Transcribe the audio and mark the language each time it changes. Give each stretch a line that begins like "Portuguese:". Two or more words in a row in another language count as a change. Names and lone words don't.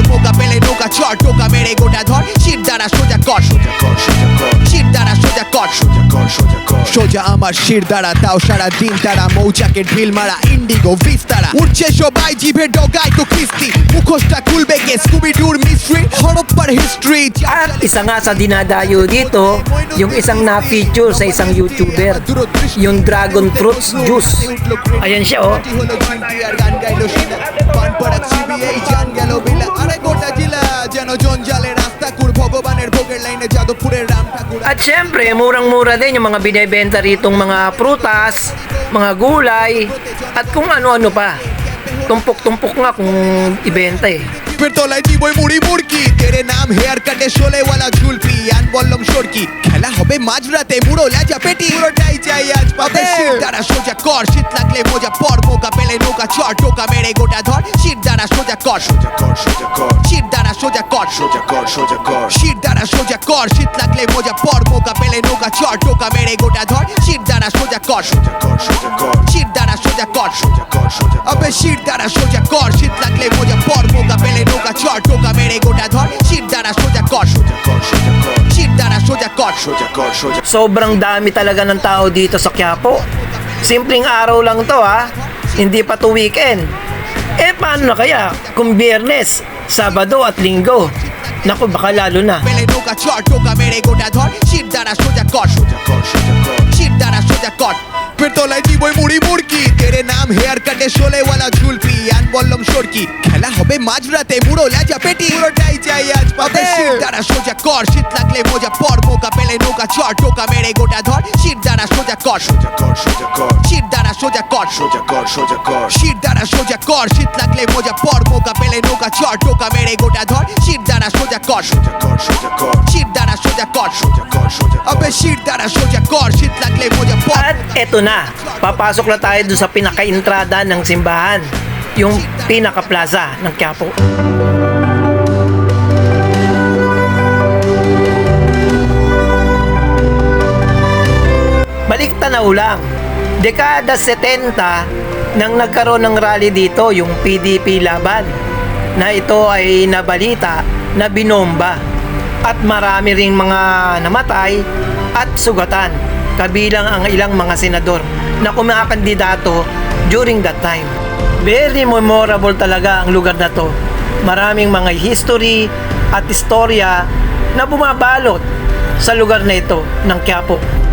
Bangla: মোকা পেলে নৌকা চর, টোকা মেরে গোটা ধর। শির দ্বারা সোজা কর, সোজা কর, সোজা কর। শির দ্বারা সোজা কর, সোজা কর, সোজা কর। সোজা আমার শির দ্বারা, তাও সারা দিন তারা। মৌচাকে ঢিল মারা, ইন্ডিগো বিস্তারা। উঠছে সবাই জিভে ডগায় তো কিস্তি। মুখোশটা খুলবে কে, স্কুবিডুর মিস্ট্রি। হরপ্পার হিস্ট্রি।
Filipino: At isa nga sa dinadayo dito, yung isang na-feature sa isang YouTuber, yung
English: Dragon Fruits Juice.
Filipino: Ayan siya, oh. At syempre, murang-mura din yung mga binebenta ritong mga prutas, mga gulay, at kung ano-ano pa. Tumpok-tumpok nga kung ibenta eh.
Hindi: फिर तो लाई
Bangla: বই মুড়ি মুড়কি। তেরে নাম
English: hair cut
Bangla: শোলে ওয়ালা ঝুলপি। আন বললাম সরকি, খেলা হবে মাঝরাতে। মুড়ো লেজা পেটি, পুরোটাই চাই আজ পাবে। শির দ্বারা সোজা কর, শীত লাগলে মোজা পর। মোকা পেলে নৌকা চর, টোকা মেরে গোটা ধর। শির দ্বারা সোজা কর, সোজা কর, সোজা কর। শির দ্বারা সোজা কর, সোজা কর, সোজা কর। শির দ্বারা সোজা কর, শীত লাগলে মোজা পর। মোকা পেলে নৌকা চর, টোকা মেরে গোটা ধর। শির দ্বারা সোজা কর, সোজা কর, সোজা কর। শির দ্বারা সোজা কর, সোজা কর, সোজা কর। অবে শির দ্বারা সোজা কর, শীত লাগলে মোজা পর। মোকা পেলে নৌকা চর, টোকা মেরে গোটা ধর। শির দ্বারা সোজা কর, সোজা কর, সোজা কর। শির দ্বারা সোজা কর, সোজা কর, সোজা।
Filipino: Sobrang dami talaga ng tao dito sa Quiapo. Simpleng araw lang to ha, hindi pa to weekend. Eh paano na kaya kung Biyernes, Sabado at Linggo? Naku, baka lalo na.
Bangla: পেলে নৌকা চর, টোকা মেরে গোটা ধর। শির দ্বারা সোজা কর, সোজা কর, সোজা কর। শির দ্বারা সোজা কর।
Hindi: फिर तो लाई
Bangla: বই মুড়ি মুড়কি। তেরে নাম
English: hair cut
Bangla: শোলে ওয়ালা ঝুলপি। আন বললাম সরকি, খেলা হবে মাঝরাতে। মুড়ো লেজা পেটি, পুরোটাই চাই আজ পাবে। শির দ্বারা সোজা কর, শীত লাগলে মোজা পর। মোকা পেলে নৌকা চর, টোকা মেরে গোটা ধর। শির দ্বারা সোজা কর, সোজা কর, সোজা কর। শির দ্বারা সোজা কর, সোজা কর, সোজা কর। শির দ্বারা সোজা কর, শীত লাগলে মোজা পর। মোকা পেলে নৌকা চর, টোকা মেরে গোটা ধর। শির দ্বারা সোজা কর, সোজা কর, সোজা কর। শির দ্বারা সোজা কর, সোজা কর, সোজা কর। অবে শির দ্বারা সোজা কর, শীত লাগলে মোজা পর।
Filipino: At eto na, papasok na tayo doon sa pinaka-entrada ng simbahan, yung pinaka-plaza ng Quiapo. Balik tanaw lang, dekada 70 nang nagkaroon ng rally dito, yung PDP laban, na ito ay nabalita na binomba at marami ring mga namatay at sugatan, kabilang ang ilang mga senador na kumakandidato
English: during that time. Very memorable
Filipino: talaga ang lugar na to. Maraming mga history at istorya na bumabalot sa lugar na ito ng Quiapo.